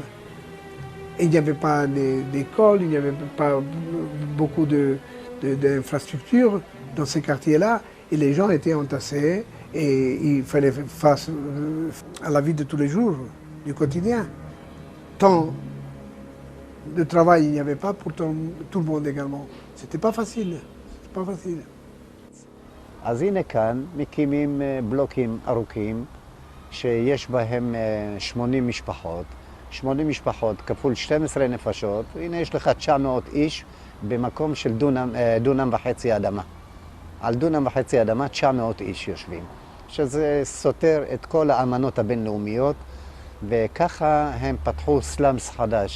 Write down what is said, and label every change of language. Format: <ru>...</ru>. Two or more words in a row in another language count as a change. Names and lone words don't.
<fr>Et il n'y avait pas d'école, il n'y avait pas beaucoup d'infrastructures dans ces quartiers-là, et les gens étaient entassés, et il fallait faire face à la vie de tous les jours, du quotidien. Tant de travail il n'y avait pas pour tout le monde également. C'était pas facile, c'était pas facile.</fr> <he>אז הנה כאן מקימים בלוקים ארוכים שיש בהם 80 משפחות. 80 משפחות כפול 12 נפשות, הנה יש לך 900 איש במקום של דונם וחצי אדמה. על דונם וחצי אדמה 900 איש יושבים, שזה סותר את כל האמנות הבינלאומיות, וככה הם פתחו סלאמס חדש.</he>